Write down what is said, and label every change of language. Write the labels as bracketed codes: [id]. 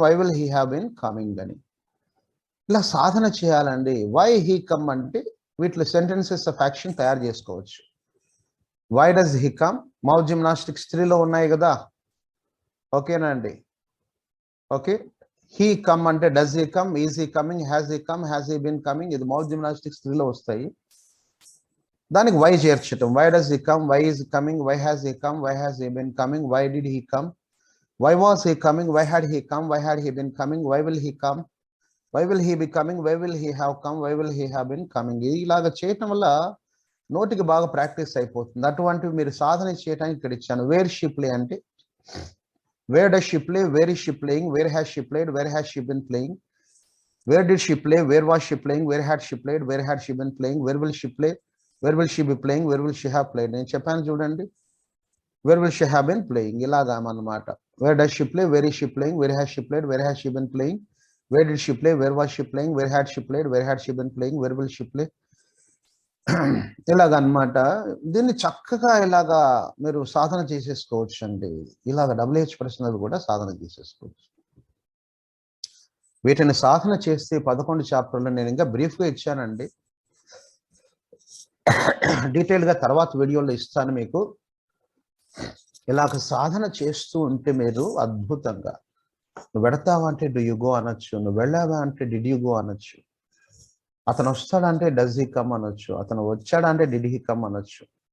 [en] Why will he have been coming [te] అని ఇలా సాధన చేయాలండి. [en] why he come [te] అంటే వీటిలో సెంటెన్సెస్ ఆఫ్ యాక్షన్ తయారు చేసుకోవచ్చు. [en] why does he come, [te] mouth gymnastics 3లో ఉన్నాయి కదా, ఓకేనా అండి. [en] okay, he come అంటే does he come, is he coming, has he come, has he been coming, [te] ఇది మౌత్ జిమ్నాస్టిక్స్ 3లో వస్తాయి. దానికి why చేర్చటం. [en] Why does he come, why is coming, why has he come, why has he been coming, why did he come, why was he coming, why had he come, why had he been coming, why will he come, why will he be coming, why will he have come, why will he have been coming. [te] ఇలాగ చేయటం వల్ల నోటికి బాగా practice అయిపోతుంది. అటువంటివి మీరు సాధన చేయడానికి ఇక్కడ ఇచ్చాను. [en] Where she play అంటే where does she play, where is she playing, where has she played, where has she been playing, where did she play, where was she playing, where had she played, where had she been playing, where will she play, where will she be playing, where will she have played. [te] నేను చెప్పాను చూడండి, [en] where will she have been playing, [te] ఇలాగా అన్నమాట. [en] where does she play, where is she playing, where has she played, where has she been playing, where did she play, where was she playing, where had she played, where had she been playing, where will she play, [te] ఇలాగ అన్నమాట. దీన్ని చక్కగా ఇలాగా మీరు సాధన చేసేసుకోవచ్చు అండి. ఇలాగ WH ప్రశ్నలు కూడా సాధన చేసేసుకోవచ్చు. వీటిని సాధన చేస్తే 11 చాప్టర్లు నేను ఇంకా బ్రీఫ్గా ఇచ్చానండి. డీటెయిల్గా తర్వాత వీడియోలో ఇస్తాను మీకు. ఇలాగ సాధన చేస్తూ ఉంటే మీరు అద్భుతంగా, నువ్వు వెడతావా అంటే [en] do you go [te] అనొచ్చు, నువ్వు వెళ్ళావా అంటే [en] did you go [te] అనొచ్చు, అతను వస్తాడంటే [en] does he come [te] అనొచ్చు, అతను వచ్చాడంటే [en] did he come [te] అనొచ్చు.